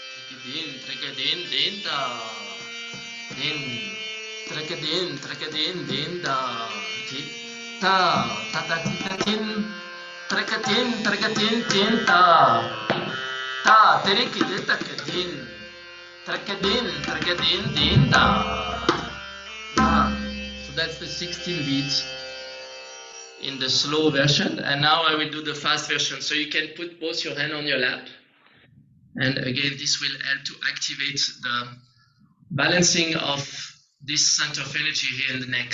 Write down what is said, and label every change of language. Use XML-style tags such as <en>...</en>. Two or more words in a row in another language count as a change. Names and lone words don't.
<en>trekadin, din da. Din, trekadin, din da. Ta, tin, trekadin, tin ta. Ta, trekadin, din da. So that's the 16 beats in the slow version, and now I will do the fast version. So you can put both your hand on your lap, and again this will help to activate the balancing of this center of energy here in the neck.</en>